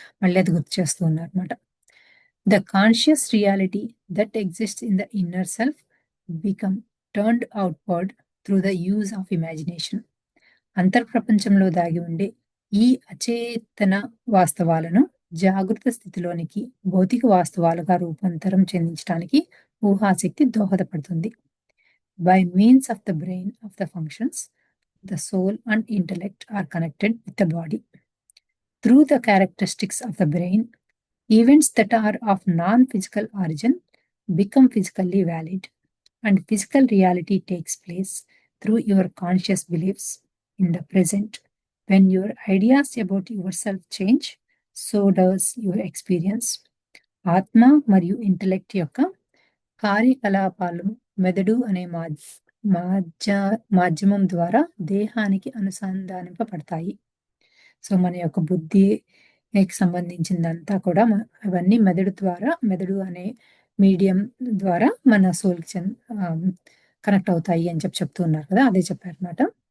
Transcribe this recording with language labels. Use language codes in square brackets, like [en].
[te] మళ్ళీ అది గుర్తు చేస్తూ ఉన్నారనమాట. [en] The conscious reality that exists in the inner self become turned outward through the use of imagination. [te] అంతర్ప్రపంచంలో దాగి ఉండే ఈ అచేతన వాస్తవాలను జాగృత స్థితిలోనికి భౌతిక వాస్తవాలుగా రూపాంతరం చెందించడానికి ఊహాశక్తి దోహదపడుతుంది. [en] By means of the brain of the functions, the soul and intellect are connected with the body. Through the characteristics of the brain, events that are of non physical origin become physically valid, and physical reality takes place through your conscious beliefs in the present. When your ideas about yourself change, so does your experience. [te] ఆత్మ మరియు intellect యొక్క కార్యకలాపాలు మెదడు అనే మాధ్య మాధ్యమం ద్వారా దేహానికి అనుసంధానింపబడతాయి. So, మన యొక్క బుద్ధి సంబంధించిందంతా కూడా అవన్నీ మెదడు అనే మీడియం ద్వారా మన సోల్‌కి కనెక్ట్ అవుతాయి అని చెప్తూ ఉన్నారు కదా! అదే చెప్పారన్నమాట.